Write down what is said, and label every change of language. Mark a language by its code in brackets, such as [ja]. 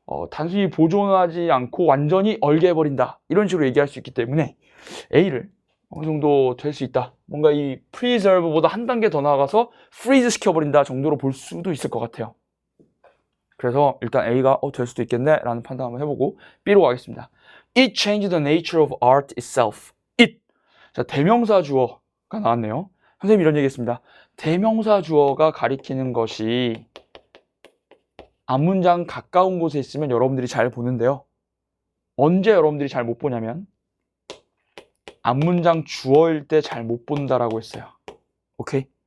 [ko] 단순히 보존하지 않고 완전히 얼게해버린다. 이런 식으로 얘기할 수 있기 때문에 A를 어느 정도 될 수 있다. 뭔가 이 preserve보다 한 단계 더 나아가서 freeze 시켜버린다 정도로 볼 수도 있을 것 같아요. 그래서 일단 A가 될 수도 있겠네 라는 판단 한번 해보고 B로 가겠습니다. [en] It changed the nature of art itself. It. [ko] 자, 대명사 주어가 나왔네요. 선생님이 이런 얘기 했습니다. 대명사 주어가 가리키는 것이 앞문장 가까운 곳에 있으면 여러분들이 잘 보는데요. 언제 여러분들이 잘 못 보냐면 앞문장 주어일 때 잘 못 본다라고 했어요. 오케이?